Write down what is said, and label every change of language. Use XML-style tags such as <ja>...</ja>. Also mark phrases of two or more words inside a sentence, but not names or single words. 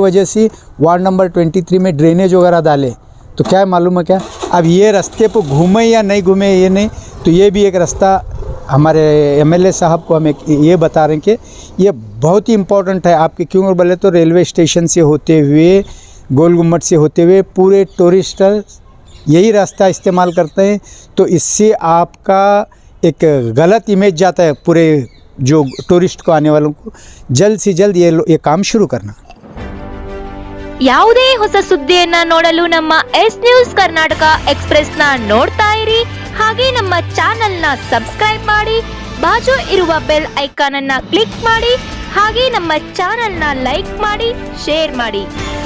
<hi>वजह से</hi> <en>ward number</en> <hi>23 में ड्रेनेज वगैरह डाले, तो क्या है मालूम है क्या, अब ये रास्ते पर घूमे या नहीं घूमे ये नहीं, तो ये भी एक रास्ता हमारे MLA साहब को हम ये बता रहे हैं कि ये बहुत ही इम्पोर्टेंट है आपके, क्यों बोले तो</hi> <en>railway station</en> <hi>से होते हुए गोल गुम्मट से होते हुए पूरे टूरिस्ट यही रास्ता इस्तेमाल करते हैं, तो इससे आपका एक गलत इमेज जाता है पूरे जो टूरिस्ट को आने वालों को। जल्द से जल्द ये काम शुरू करना।</hi> <kn>ಯಾವುದೇ ಹೊಸ ಸುದ್ದಿಯನ್ನ ನೋಡಲು ನಮ್ಮ ಎಸ್ ನ್ಯೂಸ್ ಕರ್ನಾಟಕ ಎಕ್ಸ್‌ಪ್ರೆಸ್ ನ ನೋಡ್ತಾ ಇರಿ, ಹಾಗೆ ನಮ್ಮ ಚಾನೆಲ್ ನ ಸಬ್ಸ್ಕ್ರೈಬ್ ಮಾಡಿ, ಬಾಜು ಇರುವ</kn> <en>bell icon</en> <kn>ಅನ್ನ ಕ್ಲಿಕ್ ಮಾಡಿ, ಹಾಗೆ ನಮ್ಮ ಚಾನೆಲ್ ನ ಲೈಕ್ ಮಾಡಿ, ಶೇರ್ ಮಾಡಿ.</kn>